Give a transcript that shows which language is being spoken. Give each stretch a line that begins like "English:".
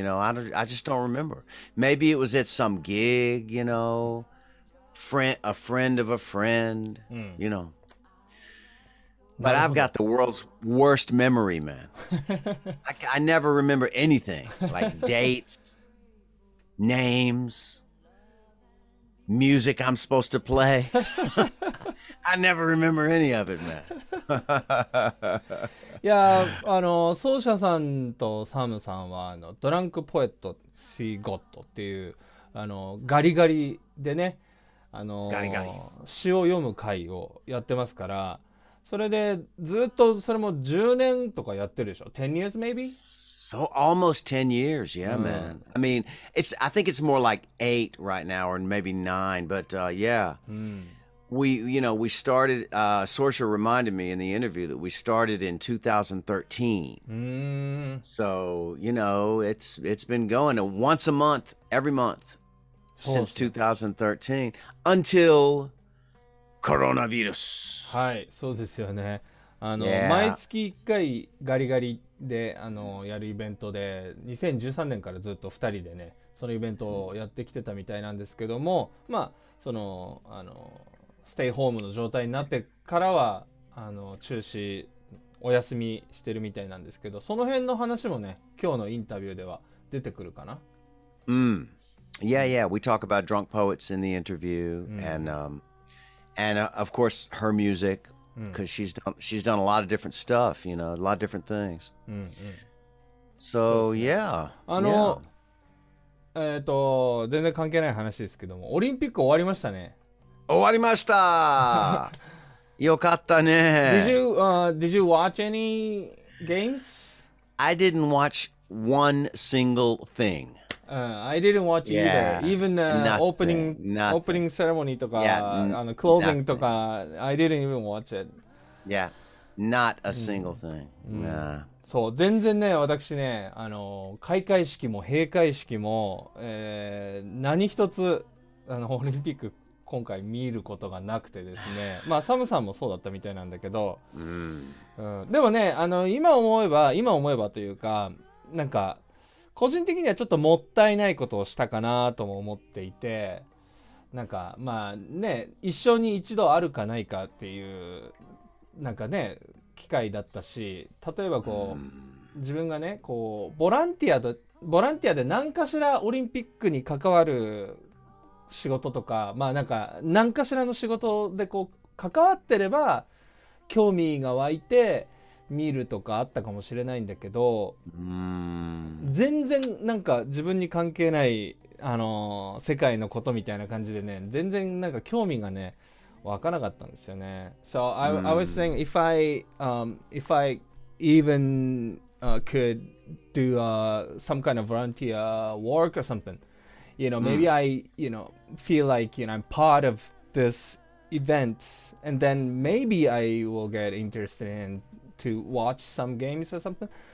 English: I just don't remember. Maybe it was at some gig, a friend of a friend, But I've got the world's worst memory, man. I never remember anything, like dates, names, music I'm supposed to play. I never remember any of it, man.
Japanese: いや、奏者さんとサムさんはドランクポエット See God っていうガリガリでね、ガリガリ詩を読む会をやってますから。それでずっとそれも10年とかやってるでしょ ?
English: 10 years maybe? So almost 10 years, yeah, man. I mean, I think it's more like 8 right now or maybe 9, but yeah. We started, Saoirse reminded me in the interview that we started in 2013. So, it's been going once a month, every month since 2013 untilコロナウイルス。
Japanese: はい、そうですよね。毎月1回ガリガリでやるイベントで2013年からずっと2人でねそのイベントをやってきてたみたいなんですけども、そのステイホームの状態になってからは中止お休みしてるみたいなんですけど、その辺の話もね今日のインタビューでは出てくるかな。
English: Yeah, we talk about Drunk Poets in the interview and of course her music because she's done a lot of different stuff, a lot of different things. So yeah.
Japanese: 全然関係ない話ですけども、オリンピック終わりましたね。終わりました。よかったね。
English: Did you watch any games? I didn't watch one single thing.I didn't watch either. Even opening ceremony とか、closing とか、I didn't even watch it. Yeah, not a single thing. Nah.
Japanese: そう、全然ね、私ね、開会式も閉会式も、何一つオリンピック今回見ることがなくてですね、サムさんもそうだったみたいなんだけど、でもね、今思えばというか、なんか個人的にはちょっともったいないことをしたかなとも思っていて、なんか一生に一度あるかないかっていうなんかね機会だったし、例えばこう自分がねこうボランティアで何かしらオリンピックに関わる仕事とか、まあなんか何かしらの仕事でこう関わってれば興味が湧いて見るとかあったかもしれないんだけど、全然なんか自分に関係ない世界のことみたいな感じでね、全然なんか興味がね湧かなかったんですよね。
English: So I was saying if I even could do some kind of volunteer work or something, maybe I feel like I'm part of this event, and then maybe I will get interested in to watch some games or something.